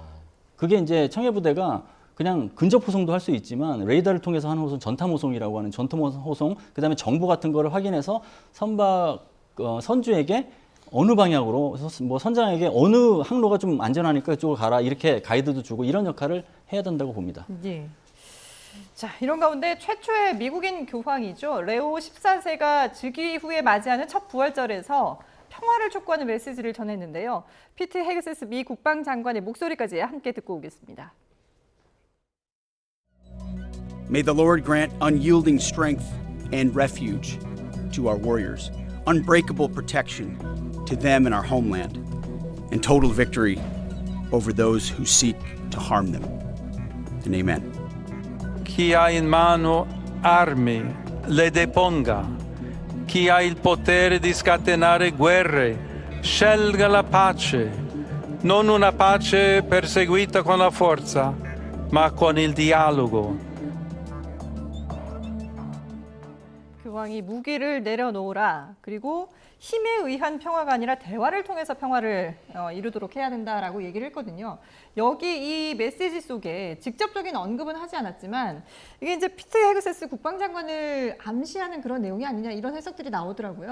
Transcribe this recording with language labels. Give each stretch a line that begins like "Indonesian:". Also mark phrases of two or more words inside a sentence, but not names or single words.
Korean: 그게 이제 청해 부대가 그냥 근접 호송도 할 수 있지만 레이더를 통해서 하는 호송, 전탐 호송이라고 하는 전투 호송, 그다음에 정보 같은 거를 확인해서 선박 선주에게 어느 방향으로 뭐 선장에게 어느 항로가 좀 안전하니까 그쪽으로 가라 이렇게 가이드도 주고 이런 역할을 해야 된다고 봅니다. 예. 자, 이런 가운데 최초의 미국인 교황이죠. 레오 14세가 즉위 후에 맞이하는 첫 부활절에서 평화를 촉구하는 메시지를 전했는데요. 피트 헤그세스 미 국방장관의 목소리까지 함께 듣고 오겠습니다.
English: May the Lord grant unyielding strength and refuge to our warriors, unbreakable protection to them and our homeland, and total victory over those who seek to harm them. And amen.
Italian: Chi ha in mano armi le deponga. Chi ha il potere di scatenare guerre scelga la pace, non una pace perseguita con la forza, ma con il dialogo.
Korean: 교황이 무기를 내려놓으라. 그리고 힘에 의한 평화가 아니라 대화를 통해서 평화를 이루도록 해야 된다라고 얘기를 했거든요. 여기 이 메시지 속에 직접적인 언급은 하지 않았지만 이게 이제 피트 헤그세스 국방장관을 암시하는 그런 내용이 아니냐 이런 해석들이 나오더라고요.